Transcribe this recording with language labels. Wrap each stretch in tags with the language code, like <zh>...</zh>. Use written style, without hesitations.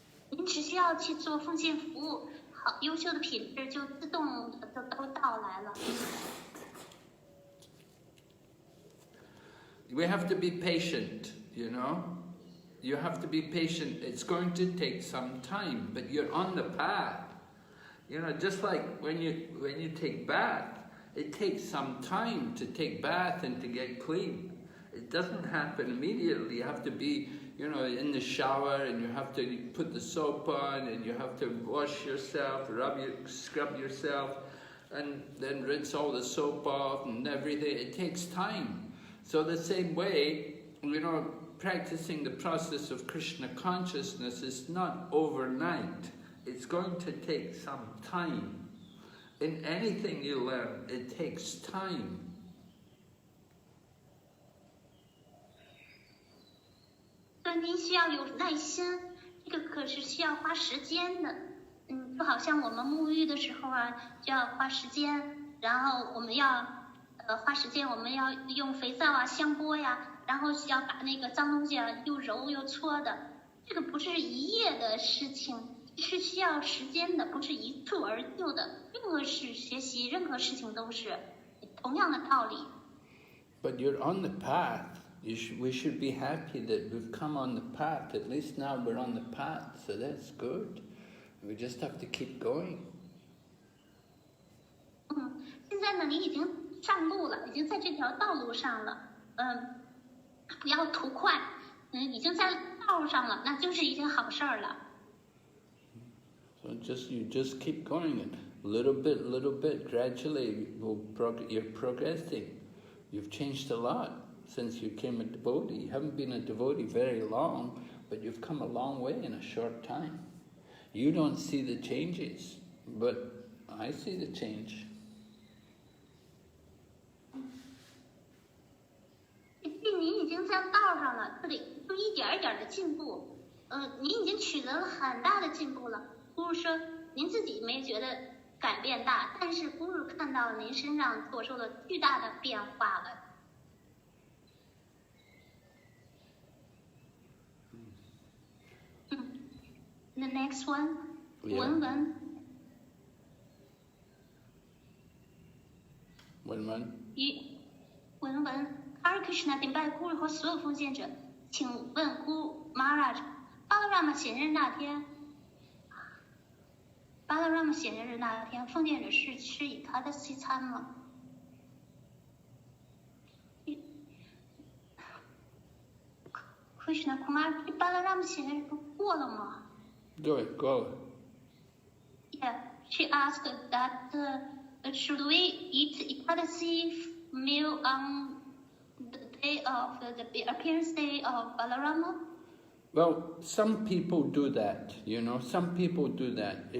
<zh>您只需要去做奉献服务，好优秀的品质就自动的都到来了。</zh> <en>We have to be patient, you know. You have to be patient. It's going to take some time, but you're on the path. You know, just like when you take bath, it takes some time to take bath and to get clean. It doesn't happen immediately. You have to be, you know, in the shower, and you have to put the soap on, and you have to wash yourself, scrub yourself, and then rinse all the soap off and everything. It takes time. So the same way, you know, practicing the process of Krishna consciousness is not overnight. It's going to take some time. In anything you learn, it takes time.</en> <zh>所以您需要有耐心，这个可是需要花时间的。就好像我们沐浴的时候啊，就要花时间，然后我们要花时间，我们要用肥皂啊、香波呀，然后要把那个脏东西啊又揉又搓的。这个不是一夜的事情，是需要时间的，不是一蹴而就的。任何是学习，任何事情都是同样的道理。</zh> <en>But you're on the path. We should be happy that we've come on the path. At least now we're on the path, so that's good. We just have to keep going.</en> <zh>现在呢，你已经上路了，已经在这条道路上了。不要图快，已经在道路上了，那就是一件好事儿了。</zh> <en>So you just keep going, little bit, gradually you're progressing. You've changed a lot since you became a devotee. You haven't been a devotee very long, but you've come a long way in a short time. You don't see the changes, but I see the change.</en> <zh>您已经在道上了，这里就一点一点的进步。您已经取得了很大的进步了。Guru说，您自己没觉得改变大，但是 Guru 看到您身上所受的巨大的变化了。</zh> <en>The next one, 文文。</en> <zh>文文。 Hare Krishna 顶拜 Guru 和所有奉献者，请问 Guru Maharaj， Balaram 显日那天巴拉拉姆显现日那天，奉献者是吃以他的西餐吗？Krishna Kumar， 巴拉拉姆显现日不过了吗？</zh> <en>Go it. Yeah, she asked that should we eat Ekadasi meal on the day of the appearance day of Balarama? Well, some people do that, some people do that.</en>